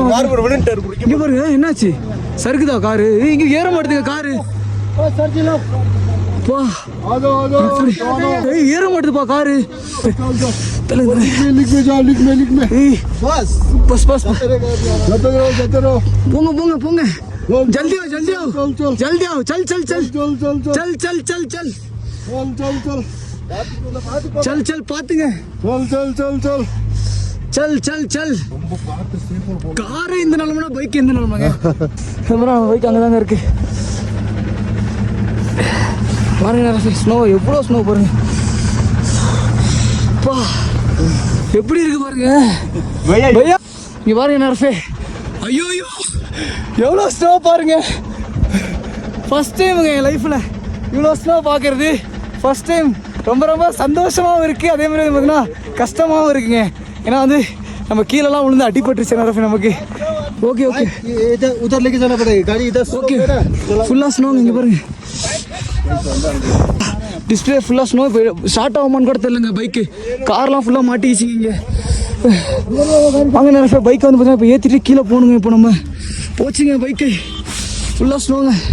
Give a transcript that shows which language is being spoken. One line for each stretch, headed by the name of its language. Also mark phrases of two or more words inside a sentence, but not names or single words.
Tamil: இங்கே பாருங்க என்னாச்சு சறுக்குதா காரு? இங்கே ஏற மாட்டேதுங்க காரு. ஏற மாட்டேதுப்பா காரு. போங்க போங்க போங்க.
Hindi: जल्दी आओ जल्दी आओ जल्दी आओ. चल चल चल चल चल चल चल चल चल चल चल पातुங்க. चल चल चल चल चल चल चल.
Tamil: கார் இந்த நிலமனா பைக் எந்த நிலமாங்க? பைக் அங்கே தாங்க இருக்கு. பாருங்க ஸ்னோ எவ்வளோ ஸ்னோ பாருங்க. பா எப்படி இருக்கு பாருங்க. இங்க பாருங்க நரஃபே. ஐயோ ஐயோ எவ்வளோ ஸ்னோ பாருங்க.
English: first timeunga
Tamil: என் லைஃப்பில் இவ்வளோ ஸ்னோ பார்க்குறது
English: first time.
Tamil: ரொம்ப ரொம்ப சந்தோஷமாகவும் இருக்குது, அதே மாதிரி பார்த்தீங்கன்னா கஷ்டமாகவும் இருக்குங்க. ஏன்னா வந்து நம்ம கீழெல்லாம் விழுந்து அடிபட்டுருச்சு நரஃபே நமக்கு.
English: okay okay
Hindi: उधर लेके जाना पड़ेगा गाड़ी इधर.
Tamil: ஓகே ஃபுல்லாக ஸ்னோங்க. இங்கே பாருங்க டிஸ்பிளே ஃபுல்லாக ஸ்னோ. இப்போ ஸ்டார்ட் ஆகுமான்னு கூட தெரியலங்க. பைக்கு கார்லாம் ஃபுல்லாக மாட்டிக்கிச்சிங்க. இங்கே வாங்க நேரம் பைக்கை வந்து பார்த்தீங்கன்னா இப்போ ஏற்றிட்டு கீழே போகணுங்க. இப்போ நம்ம போச்சுங்க பைக்கு ஃபுல்லாக ஸ்னோங்க.